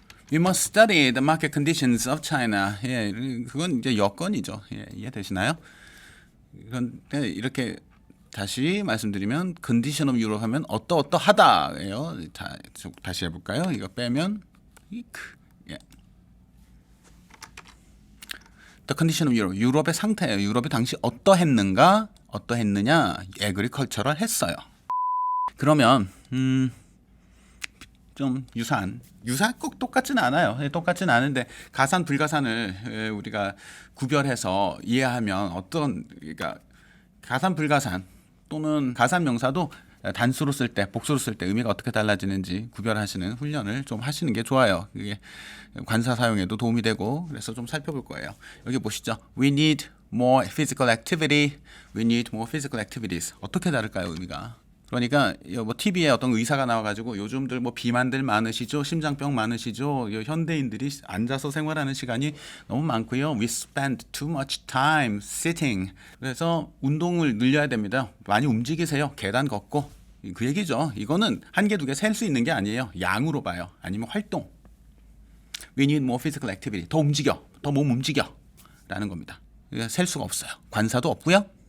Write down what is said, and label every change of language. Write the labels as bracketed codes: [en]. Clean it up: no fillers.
[en] We must study the market conditions of China. [ko] 예, 그건 이제 여건이죠. 예, 이해되시나요? 그런데 이렇게 다시 말씀드리면 [en] condition of Europe [ko] 하면 어떠하다예요. 다시 해볼까요? 이거 빼면 예. [en] The condition of Europe. [ko] 유럽의 상태예요. 유럽이 당시 어떠했느냐? agricultural 했어요. 그러면 좀 유사한 꼭 똑같지는 않아요. 똑같지는 않은데 가산 불가산을 우리가 구별해서 이해하면 그러니까 가산 불가산 또는 가산 명사도 단수로 쓸 때, 복수로 쓸 때 의미가 어떻게 달라지는지 구별하시는 훈련을 좀 하시는 게 좋아요. 그게 관사 사용에도 도움이 되고 그래서 좀 살펴볼 거예요. 여기 보시죠. [en] We need more physical activity. We need more physical activities. [ko] 어떻게 다를까요, 의미가? 그러니까 뭐 TV에 어떤 의사가 나와가지고 요즘들 뭐 비만들 많으시죠, 심장병 많으시죠, 현대인들이 앉아서 생활하는 시간이 너무 많고요. [en] We spend too much time sitting. [ko] 그래서 운동을 늘려야 됩니다. 많이 움직이세요. 계단 걷고 그 얘기죠. 이거는 한 개, 두 개 셀 수 있는 게 아니에요. 양으로 봐요. 아니면 활동. [en] We need more physical activity. [ko] 더 움직여, 더 몸 움직여라는 겁니다. 셀 수가 없어요. 관사도 없고요.